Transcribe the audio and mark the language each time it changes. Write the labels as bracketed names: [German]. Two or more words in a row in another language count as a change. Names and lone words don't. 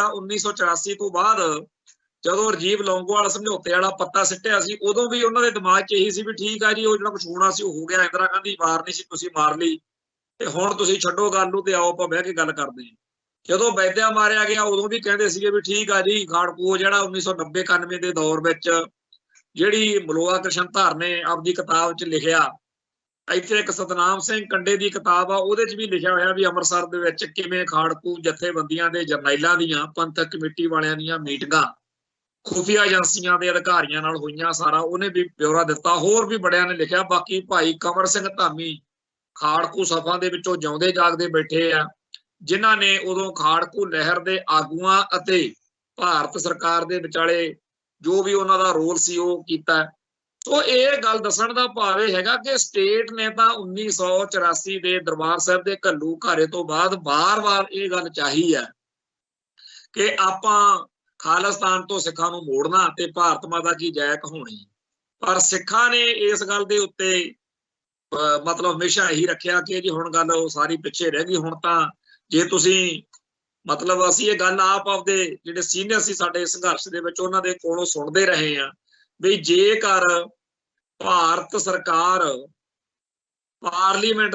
[Punjabi] 1984 ਤੋ ਬਾਦ ਜਦੋਂ ਰਾਜੀਵ ਲੌਂਗੋਵਾਲ ਸਮਝੌਤੇ ਵਾਲਾ ਪੱਤਾ ਸਿੱਟਿਆ ਸੀ ਉਦੋਂ ਭੀ ਉਨ੍ਹਾਂ ਦੇ ਦਿਮਾਗ 'ਚ ਯਹੀ ਸੀ ਭੀ ਠੀਕ ਆ ਜੀ ਵੋ ਜਿਹੜਾ ਕੁਝ ਹੋਣਾ ਸੀ ਹੋ ਗਿਆ, ਇੰਦਿਰਾ ਗਾਂਧੀ ਮਾਰਨੀ ਸੀ ਤੁਸੀਂ ਮਾਰ ਲਈ ਤੇ ਹੁਣ ਤੁਸੀਂ ਛੱਡੋ ਗੱਲ ਨੂੰ ਤੇ ਆਓ ਆਪਾਂ ਬਹਿ ਕੇ ਗੱਲ ਕਰਦੇ ਹਾਂ हां। ਜਦੋਂ ਵੈਦਿਆ ਮਾਰਿਆ ਗਿਆ ਉਦੋਂ ਭੀ ਕਹਿੰਦੇ ਸੀਗੇ ਭੀ ਠੀਕ ਆ ਜੀ ਖਾੜਕੂ ਜਿਹੜਾ 1990-91 ਦੇ दौर ਵਿੱਚ ਜਿਹੜੀ ਮਲੋਆ ਕ੍ਰਿਸ਼ਨ ਧਰ ਨੇ ਆਪਦੀ ਕਿਤਾਬ 'ਚ ਲਿਖਿਆ, ਇੱਥੇ ਇੱਕ ਸਤਨਾਮ ਸਿੰਘ ਕੰਡੇ ਦੀ ਕਿਤਾਬ ਆ ਉਹਦੇ 'ਚ ਵੀ ਲਿਖਿਆ ਹੋਇਆ ਵੀ ਅੰਮ੍ਰਿਤਸਰ ਦੇ ਵਿੱਚ ਕਿਵੇਂ ਖਾੜਕੂ ਜਥੇਬੰਦੀਆਂ ਦੇ ਜਰਨੈਲਾਂ ਦੀਆਂ ਪੰਥਕ ਕਮੇਟੀ ਵਾਲਿਆਂ ਦੀਆਂ ਮੀਟਿੰਗਾਂ ਖੁਫੀਆ ਏਜੰਸੀਆਂ ਦੇ ਅਧਿਕਾਰੀਆਂ ਨਾਲ ਹੋਈਆਂ, ਸਾਰਾ ਉਹਨੇ ਵੀ ਬਿਉਰਾ ਦਿੱਤਾ। ਹੋਰ ਵੀ ਬੜਿਆਂ ਨੇ ਲਿਖਿਆ। ਬਾਕੀ ਭਾਈ ਕੰਵਰ ਸਿੰਘ ਧਾਮੀ ਖਾੜਕੂ ਸਫਾ ਦੇ ਵਿੱਚੋਂ ਜਿਉਂਦੇ ਜਾਗਦੇ ਬੈਠੇ ਆ, ਜਿਨ੍ਹਾਂ ਨੇ ਉਦੋਂ ਖਾੜਕੂ ਲਹਿਰ ਦੇ ਆਗੂਆਂ ਅਤੇ ਭਾਰਤ ਸਰਕਾਰ ਦੇ ਵਿਚਾਲੇ ਜੋ ਭੀ ਉਨ੍ਹੋਂ ਕਾ ਰੋਲ ਸੀ ਵੋ ਕੀਤਾ। ਤੋ ਯੇ ਗੱਲ ਦੱਸਣ ਕਾ ਭਾਵ ਯਹ ਹੈ ਕਿ ਸਟੇਟ ਨੇ ਤੋ 1984 ਕੇ ਦਰਬਾਰ ਸਾਹਬ ਕੇ ਘੱਲੂਘਾਰੇ ਤੋ ਬਾਦ ਬਾਰ ਬਾਰ ਯੇ ਗੱਲ ਚਾਹੀ ਹੈ ਕਿ ਆਪਾਂ ਖਾਲਿਸਤਾਨ ਤੋ ਸਿੱਖਾਂ ਨੂੰ ਮੋੜਨਾ ਤੇ ਭਾਰਤ ਮਾਤਾ ਕੀ ਜੈ ਕਹਾਉਣੀ, ਪਰ ਸਿੱਖਾਂ ਨੇ ਇਸ ਗੱਲ ਦੇ ਉੱਤੇ ਮਤਲਬ ਹਮੇਸ਼ਾ ਯਹੀ ਰੱਖਿਆ ਕਿ ਜੀ ਹੁਣ ਗੱਲ ਸਾਰੀ ਪਿੱਛੇ ਰਹਿ ਗਈ गई। ਹੁਣ ਤਾਂ ਜੇ ਤੁਸੀਂ ਮਤਲਬ ਅਸੀਂ ਯੇ ਗੱਲ ਆਪ ਆਪਦੇ ਜਿਹੜੇ ਸੀਨੀਅਰ ਸੀ ਸਾਡੇ ਸੰਘਰਸ਼ ਦੇ ਵਿਚ ਉਨ੍ਹਾਂ ਦੇ ਕੋਲੋਂ ਸੁਣਦੇ ਰਹੇ ਆ ਭੀ ਜੇਕਰ ਭਾਰਤ ਸਰਕਾਰ ਪਾਰਲੀਮੈਂਟ